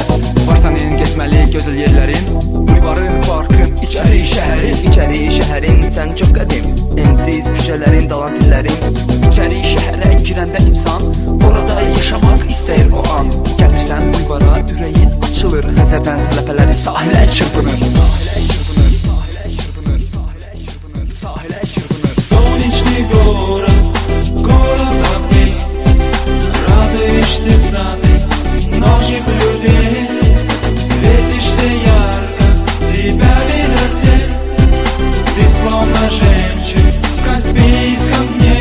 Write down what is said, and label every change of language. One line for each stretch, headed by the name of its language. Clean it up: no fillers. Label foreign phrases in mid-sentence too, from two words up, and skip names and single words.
Azerbaijani: Varsan yeni gezməli gözəl yerlərin, bulvarın, parkın, içəri şəhərin. İçəri şəhərin sən çox qədim, ensiz küçələrin, dalantillərin. İçəri şəhərə girəndə insan, orada yaşamaq istəyir o an. Gəlirsən bulvara, ürəyin açılır, xəzərdən ləpələri sahilə çırpınır.
Russian: Солнечный город, город огней, радуешь сердца ты, многих людей. Светишься ярко, тебя видят все, ты словно жемчуг в Каспийском дне.